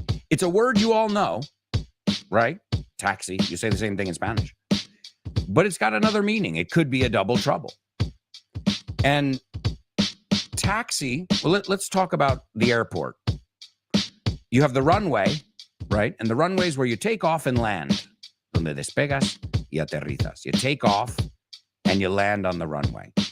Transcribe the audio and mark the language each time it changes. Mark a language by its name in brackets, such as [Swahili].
[English] It's a word you all know, right? Taxi. You say the same thing in Spanish. But it's got another meaning. It could be a double trouble. And taxi, well, let's talk about the airport. You have the runway, right? And the runway is where you take off and land. [Spanish] Donde despegas y aterrizas. [English] You take off and you land on the runway.